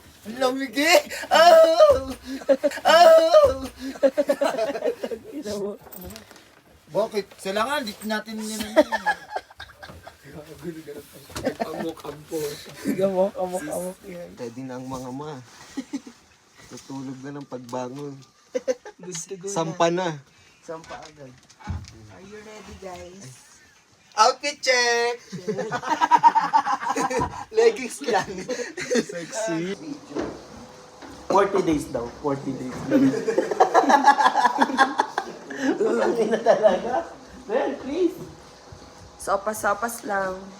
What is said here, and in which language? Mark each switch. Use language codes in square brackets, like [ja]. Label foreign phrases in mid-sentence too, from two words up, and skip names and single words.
[tl] Ang lamig eh! Oh! Oh! Bakit? Kailangan, dito natin yun. Amok yan. Ready na ang mga ma. Tutulog na ng pagbangon. [en] Good to go [tl] Sampa na. Sampa agad. [en] Are you ready, guys? Outfit check! [tl] Leggings lang. Sexy. 40 days daw. 40 days. Hindi na talaga. [en] Well, please. [tl] Sopas-sopas lang.